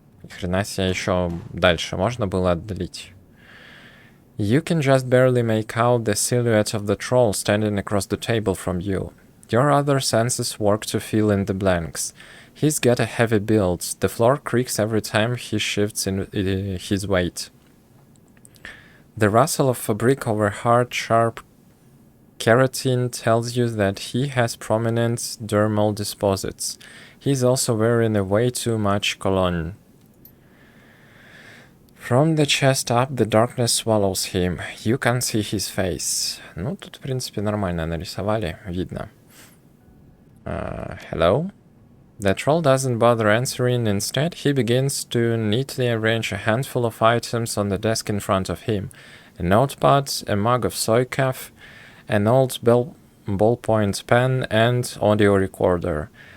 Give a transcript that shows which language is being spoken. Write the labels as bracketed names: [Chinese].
[Russian] Хрена себе, еще дальше можно было отдалить. [English] You can just barely make out the silhouette of the troll standing across the table from you. Your other senses work to fill in the blanks. He's got a heavy build. The floor creaks every time he shifts in his weight. The rustle of fabric over hard, sharp keratin tells you that he has prominent dermal deposits. He's also wearing a way too much cologne. From the chest up, the darkness swallows him. You can't see his face. [Russian] Ну, тут, в принципе, нормально нарисовали, видно. [English] Hello? The troll doesn't bother answering. Instead, he begins to neatly arrange a handful of items on the desk in front of him. A notepad, a mug of soy calf, an old ballpoint pen, and audio recorder.